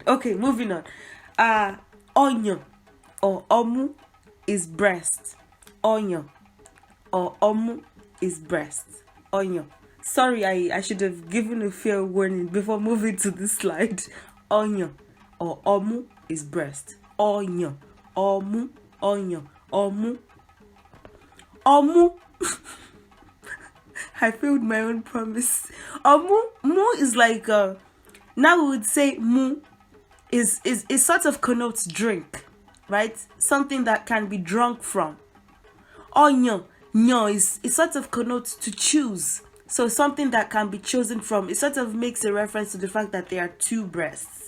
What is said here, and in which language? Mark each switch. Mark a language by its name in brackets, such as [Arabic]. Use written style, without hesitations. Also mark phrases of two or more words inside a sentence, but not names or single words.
[English] Okay, moving on. Onyo or omu is breast. Onyo or omu is breast. Onyo. Sorry, I should have given a fair warning before moving to this slide. Onyo or omu is breast. Onyo, [Igbo] omu, onyo, omu, omu. [English] I failed my own promise. Omu, mu is like now we would say mu is sort of connotes drink, right? Something that can be drunk from. Onyo, nyo is sort of connotes to choose. So something that can be chosen from. It sort of makes a reference to the fact that there are two breasts.